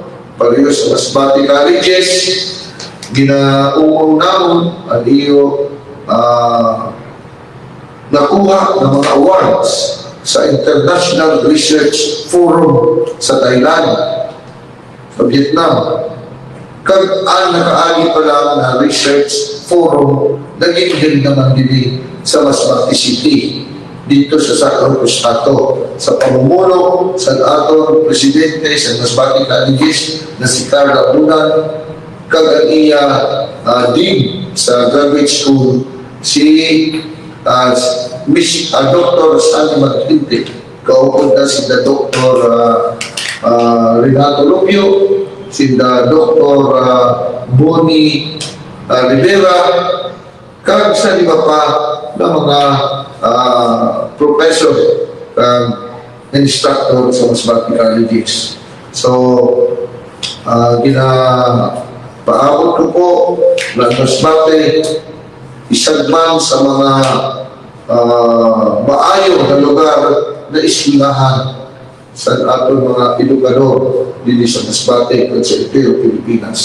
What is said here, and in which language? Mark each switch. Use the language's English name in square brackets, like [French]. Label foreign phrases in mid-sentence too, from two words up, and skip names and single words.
[Masbatenyo] Pareho sa Masbate Colleges, ginaumong namin ang iyo nakuha ng mga awards sa International Research Forum sa Thailand, sa Vietnam. Ang nakaagi pa lang na [English] research forum, [Masbatenyo] naging din naman din sa Masbate City, dito sa Sacro Costato, sa pamumuno sa atong presidente sa Masbate Colleges na si Carla Bunan, kag ang iya dean sa [English] graduate school, [Masbatenyo] si Miss Dr. Stanley Magtinte, kaupod na si Dr. Renato Lupio, si Dr. Bonnie Rivera, kag sa lima pa na mga [English] professor instructor [Masbatenyo] sa Masbate Colleges. So, paabot ko po na Masbate isagman sa mga maayo na lugar na eskwelahan sa atong mga edukador dito sa Masbate at sa Pilipinas.